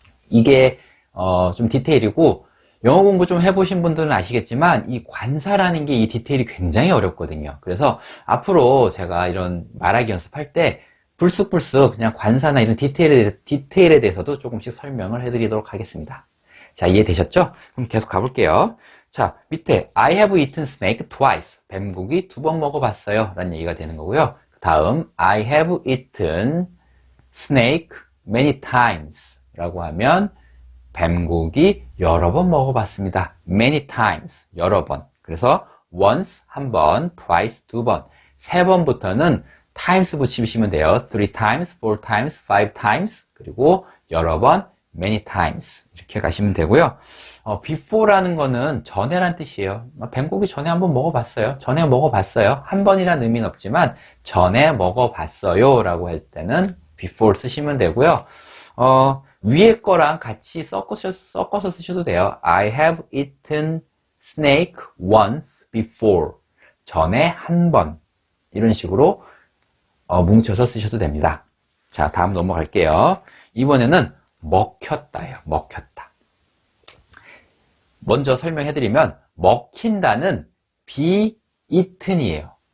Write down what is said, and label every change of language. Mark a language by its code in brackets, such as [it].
[ko] 이게 좀 디테일이고, 영어 공부 좀 해보신 분들은 아시겠지만 이 관사라는 게 이 디테일이 굉장히 어렵거든요. 그래서 앞으로 제가 이런 말하기 연습할 때 불쑥불쑥 그냥 관사나 이런 디테일에 대해서도 조금씩 설명을 해드리도록 하겠습니다. 자, 이해되셨죠? 그럼 계속 가볼게요. 자, 밑에 [en] I have eaten snake twice. [ko] 뱀고기 2번 먹어봤어요 라는 얘기가 되는 거고요. 그 다음 [en] I have eaten snake many times [ko] 라고 하면 뱀고기 여러 번 먹어봤습니다. many times, 여러 번. 그래서 once, 한 번, twice, 2번. 3번부터는 times 붙이시면 돼요. [en] 3 times, 4 times, 5 times, [ko] 그리고 여러 번, [en] many times. [ko] 이렇게 가시면 되고요. before라는 거는 전에란 뜻이에요. 뱀고기 전에 한번 먹어봤어요. 전에 먹어봤어요. 한 번이란 의미는 없지만 전에 먹어봤어요 라고 할 때는 before 쓰시면 되고요. 위에 거랑 같이 섞어서 쓰셔도 돼요. [en] I have eaten snake once before. [ko] 전에 한 번. 이런 식으로 뭉쳐서 쓰셔도 됩니다. 자, 다음 넘어갈게요. 이번에는 먹혔다예요. 먹혔다. 먼저 설명해드리면 먹힌다는 be eaten이에요.